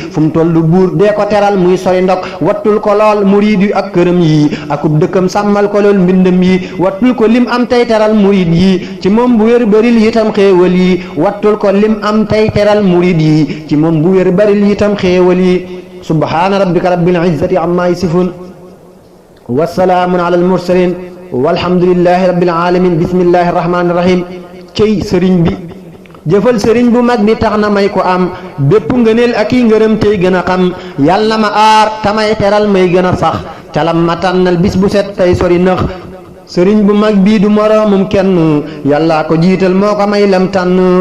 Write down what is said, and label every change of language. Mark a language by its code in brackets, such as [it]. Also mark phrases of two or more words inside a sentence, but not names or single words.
[wo] Fu mu tollu buur dee ko teral muy sori ndok, wattul ko lool murid yi ak këram yi, akub dëkkam sàmmal ko lool mbindam yi, wattul ko lim am tey teral murid yi, ci moom bu wér baril itam xéewal yi, wattul ko lim am tey teral murid yi, ci moom bu wér baril itam xéewal yi. [ar] سبحان ربك رب العزة عما يصفون. وسلام على المرسلين والحمد لله رب العالمين. بسم الله الرحمن الرحيم. [wo] Cey sëriñ bi, jëfal sëriñ bu mag bi tax na may ko am bépp ngëneel ak i ngërëm tey gën a xam. Yàlla ma aar tamay teral may gën a sax. Calam ma tànnal bis bu set tey sori nax. Sëriñ bu mag bii du moroomum kenn, Yàlla ko jiital moo ko may lam tànn.